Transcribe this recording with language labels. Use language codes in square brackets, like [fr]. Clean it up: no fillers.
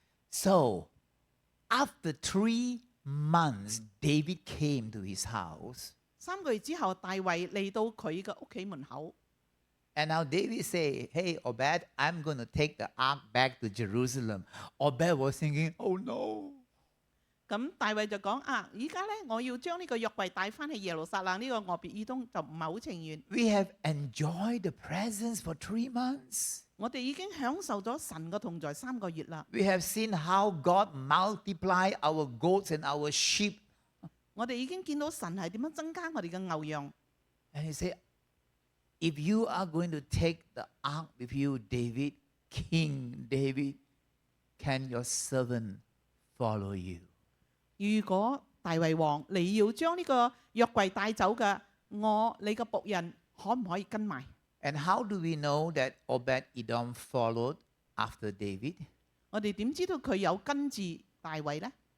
[en] So, after 3 months, David came to his house. [yue] 3個月之後，大衛嚟到佢嘅屋企門口。 [en] And now David say, hey, Obed, I'm going to take the ark back to Jerusalem. Obed was thinking, oh no. [yue] 咁大衛就講而家咧我要將呢個約櫃帶翻去耶路撒冷，呢個俄別以東就唔係好情願。 [en] We have enjoyed the presence for 3 months. [yue] 我哋已經享受咗神嘅同在3個月啦。 [en] We have seen how God multiply our goats and our sheep. [yue] 我哋已經見到神係點樣增加我哋嘅牛羊。 [en] And he said, if you are going to take the ark with you, David, King David, can your servant follow you? [yue] 如果大衛王你要將呢個約櫃帶走嘅，你個僕人可唔可以跟埋？ [en] And how do we know that Obed-Edom followed after David? [yue] 我哋點知道佢有跟住大衛呢？